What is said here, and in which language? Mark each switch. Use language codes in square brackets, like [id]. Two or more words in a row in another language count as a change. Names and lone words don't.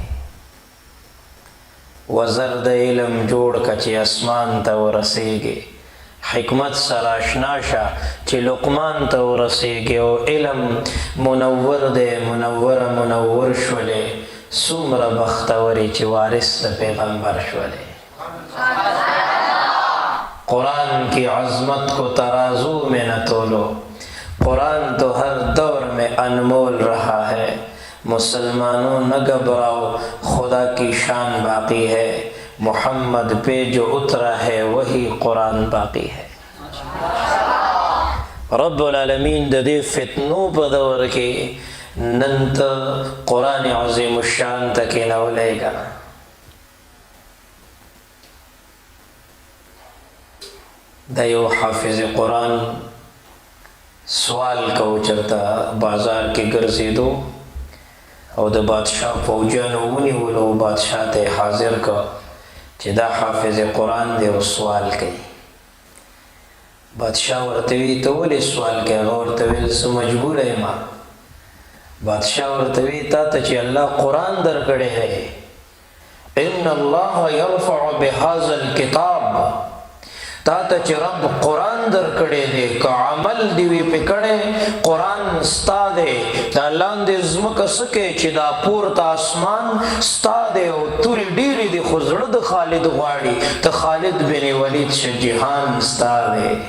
[ps] وزر د علم جوړ که چې اسمان ته ورسیږي حکمت سره اشنا شه چې لقمان ته ورسیږي او علم منور دی منور شولې څومره بختورې چې وارث د پیغمبر شولې [ur] قرآن کی عظمت کو ترازو میں نہ تولو قرآن تو ہر دور میں انمول رہا ہے مسلمانوں نہ گھبراؤ خدا کی شان باقی ہے محمد پہ جو اترا ہے وہی قرآن باقی ہے [ps] رب العالمین د دې فتنو په دور کې نن ته قرآن عظیم الشان ته کېنولی که نه دا یو حافظ قرآن سوال کو چرته بازار کې ګرځېدو او د بادشاه فوجیانو ونیولو بادشاه ته حاضر که چې دا حافظ قرآن دی او سوال کوي بادشاه ورته وی ته ولې سوال کوي هغه ورته ویل زه مجبوره یم بادشاه ورته وی تا ته چې الله قرآن درکړی دی [ar] ان الله یرفع بهذا الکتاب [ps] تا ته چې رب قرآن درکړی دی که عمل دی وی پې کړی قرآن ستا دی دا لاندې ځمکه څه کوي چې دا پورته اسمان ستا دی او تورې ډېرې دي خو زړه د خالد غواړي ته خالد بن ولید شه جهان ستا دی